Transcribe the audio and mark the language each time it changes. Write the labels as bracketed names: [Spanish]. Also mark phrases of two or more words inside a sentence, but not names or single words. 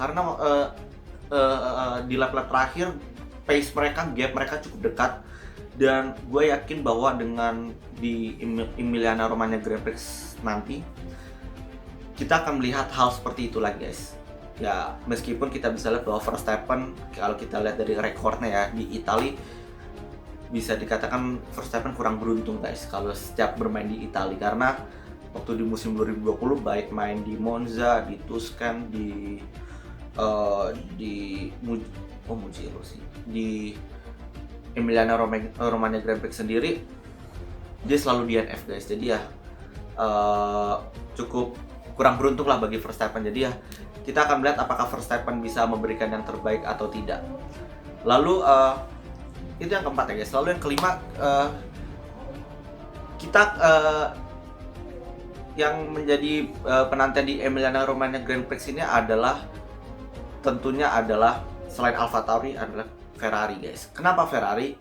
[Indonesian] Karena di lap-lap terakhir pace mereka, gap mereka cukup dekat, dan gue yakin bahwa dengan di Emilia-Romagna Grand Prix nanti kita akan melihat hal seperti itu lagi guys. Ya meskipun kita bisa lihat bahwa Verstappen, kalau kita lihat dari rekornya ya di Italia, bisa dikatakan Verstappen kurang beruntung guys kalau setiap bermain di Italia. Karena waktu di musim 2020 baik main di Monza, di Tuscan, di Mugello sih, di Emilia-Romagna Grand Prix sendiri, dia selalu DNF guys. Jadi ya cukup kurang beruntung lah bagi Verstappen. Jadi ya kita akan melihat apakah Verstappen bisa memberikan yang terbaik atau tidak. Lalu itu yang keempat ya guys. Lalu yang kelima, kita yang menjadi penantian di Emilia-Romagna Grand Prix ini adalah tentunya adalah selain AlphaTauri adalah Ferrari guys. Kenapa Ferrari?